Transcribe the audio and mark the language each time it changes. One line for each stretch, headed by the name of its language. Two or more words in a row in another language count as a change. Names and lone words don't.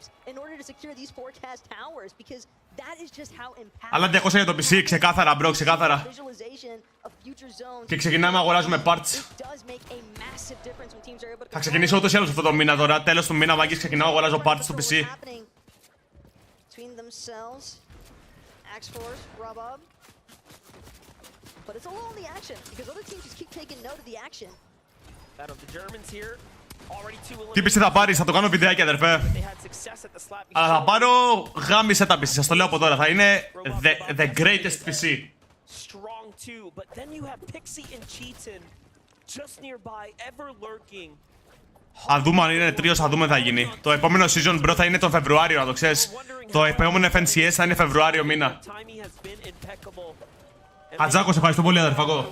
Greek: Αλλά 200 για το PC, ξεκάθαρα bro, ξεκάθαρα. Και ξεκινάμε να αγοράζουμε parts. Θα ξεκινήσω ούτως ή άλλως αυτό το μήνα τώρα, τέλος του μήνα μάγκες, ξεκινάω να αγοράζω parts στο PC.
English: But it's a lull in the action because other teams just keep taking note of the action. That of the Germans here.
Greek: Τι PC θα πάρεις, θα το κάνω βιντεάκι αδερφέ. Αλλά θα πάρω γάμισε τα PC, σας το λέω από τώρα, θα είναι
English: the greatest PC.
Greek: Θα δούμε αν είναι τριος, θα δούμε θα γίνει. Το επόμενο
English: season bro
Greek: θα είναι τον Φεβρουάριο, να το ξέρεις. Το επόμενο FNCS θα είναι Φεβρουάριο μήνα. Χατζάκο, σε ευχαριστώ πολύ αδερφακό.